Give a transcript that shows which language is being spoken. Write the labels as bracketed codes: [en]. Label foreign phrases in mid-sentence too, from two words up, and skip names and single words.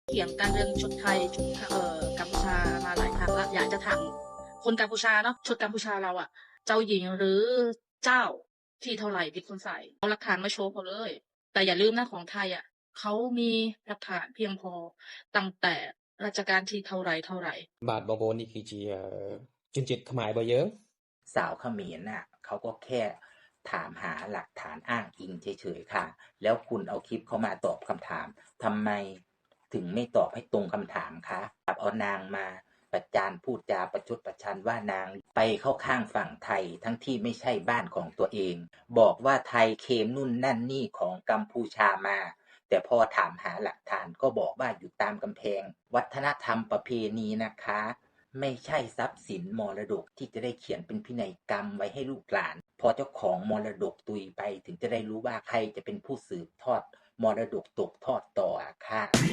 [th] เถียงกันเรื่องชุดไทยชุดกัมพูชามาหลายครั้งแล้วอยากจะถามคนกัมพูชาเนาะชุดกัมพูชาเราอะเจ้าหญิงหรือเจ้าที่เท่าไหร่เป็นคนใส่เอาหลักฐานมาโชว์เขาเลยแต่อย่าลืมนะของไทยอะเขามีหลักฐานเพียงพอตั้งแต่รัชกาลที่เท่าไหร่ [km] បាទបងប្អូននេះគឺជាជនជាតិខ្មែររបស់យើង [th] สาวเขมรน่ะเขาก็แค่ถามหาหลักฐานอ้างอิงเฉยๆค่ะแล้วคุณเอาคลิปเขามาตอบคำถามทำไมถึงไม่ตอบให้ตรงคำถามคะเอา นางมาประจานพูดจาประชดประชันว่านางไปเข้าข้างฝั่งไทยทั้งที่ไม่ใช่บ้านของตัวเองบอกว่าไทยเคมนู่นนั่นนี่ของกัมพูชามาแต่พอถามหาหลักฐานก็บอกว่าอยู่ตามกำแพงวัฒนธรรมประเพณีนะคะไม่ใช่ทรัพย์สินมรดกที่จะได้เขียนเป็นพินัยกรรมไว้ให้ลูกหลานพอเจ้าของมรดกตุยไปถึงจะได้รู้ว่าใครจะเป็นผู้สืบทอดมรดกตกทอดต่อค่ะ